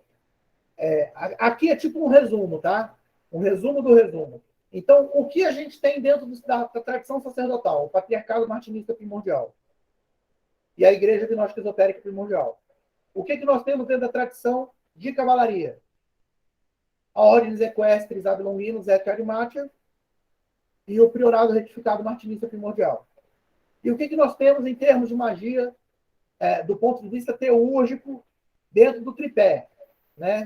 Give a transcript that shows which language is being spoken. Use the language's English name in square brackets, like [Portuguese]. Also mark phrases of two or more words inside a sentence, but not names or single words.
[Portuguese] aqui é tipo um resumo, tá? Um resumo do resumo. Então, o que a gente tem dentro da tradição sacerdotal? O patriarcado martinista primordial. E a igreja gnóstica esotérica primordial. O que nós temos dentro da tradição de cavalaria? A ordem equestres, abilonginos, et arimatia, e o priorado retificado martinista primordial. E o que nós temos em termos de magia, do ponto de vista teúrgico, dentro do tripé? Né?